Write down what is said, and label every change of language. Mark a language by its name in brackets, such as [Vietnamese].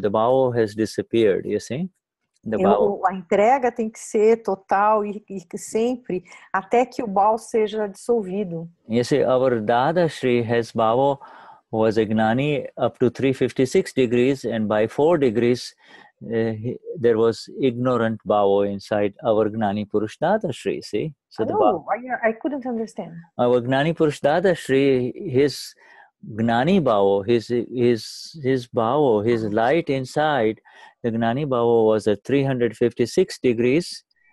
[English] The bhavo has disappeared, you see. [Portuguese] A entrega tem que ser total e sempre, até que o bhava seja dissolvido. [English] You see, our Dadashri has bhava, was a Gnani up to 356 degrees, and by 4 degrees, there was ignorant bhava inside our Gnani Purush Dadashri, see? So I couldn't understand. Our Gnani Purush Dadashri, his Gnani bhava, his bhava, his light inside, the Gnani bhava was at 356 degrees.